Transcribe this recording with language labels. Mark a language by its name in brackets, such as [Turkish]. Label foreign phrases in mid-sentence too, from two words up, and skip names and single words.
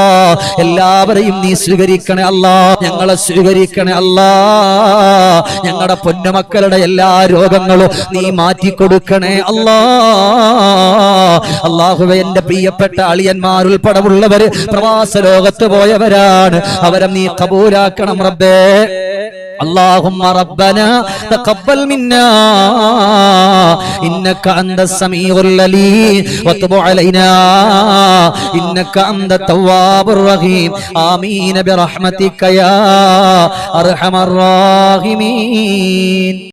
[Malayalam] എല്ലാവരെയും നീ സ്വീകരിക്കണേ അല്ലാ, ഞങ്ങളെ സ്വീകരിക്കണേ അല്ലാ. ഞങ്ങളുടെ പൊന്നുമക്കളുടെ എല്ലാ രോഗങ്ങളും നീ മാറ്റിക്കൊടുക്കണേ അല്ലാ. അല്ലാഹുവേ, എന്റെ പ്രിയപ്പെട്ട അളിയന്മാരുൾപ്പെടെയുള്ളവര് പ്രവാസ ലോകത്ത് പോയവരാണ്, അവരെ നീ കബൂലാക്കണം റബ്ബേ. [Arabic] اللهم ربنا تقبل منا إنك أنت السميع العليم وتب علينا إنك أنت التواب الرحيم آمين برحمتك يا أرحم الراحمين.